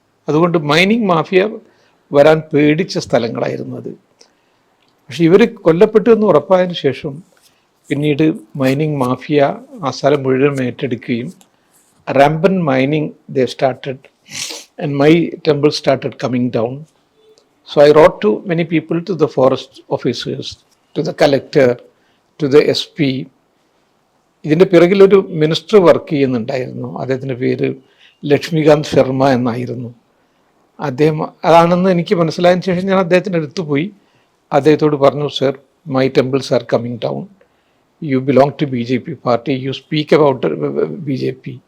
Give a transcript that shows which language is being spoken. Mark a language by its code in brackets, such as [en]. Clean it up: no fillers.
[ml] അതുകൊണ്ട് mining mafia വരാൻ പേടിച്ച സ്ഥലങ്ങളായിരുന്നു അത്. പക്ഷെ ഇവർ കൊല്ലപ്പെട്ടു എന്ന് ഉറപ്പായതിനു ശേഷം പിന്നീട് മൈനിങ് മാഫിയ ആ സ്ഥലം മുഴുവൻ ഏറ്റെടുക്കുകയും [en] rampant mining they started, and my temple started coming down. So I wrote to many people, to the forest officers, to the collector, to the SP. [ml] ഇതിൻ്റെ പിറകിലൊരു മിനിസ്റ്റർ വർക്ക് ചെയ്യുന്നുണ്ടായിരുന്നു. അദ്ദേഹത്തിൻ്റെ പേര് ലക്ഷ്മികാന്ത് ശർമ്മ എന്നായിരുന്നു. അദ്ദേഹം അതാണെന്ന് എനിക്ക് മനസ്സിലായതിനു ശേഷം ഞാൻ അദ്ദേഹത്തിൻ്റെ അടുത്ത് പോയി അദ്ദേഹത്തോട് പറഞ്ഞു, [en] Sir, my temples are coming down, you belong to BJP party, you speak about BJP.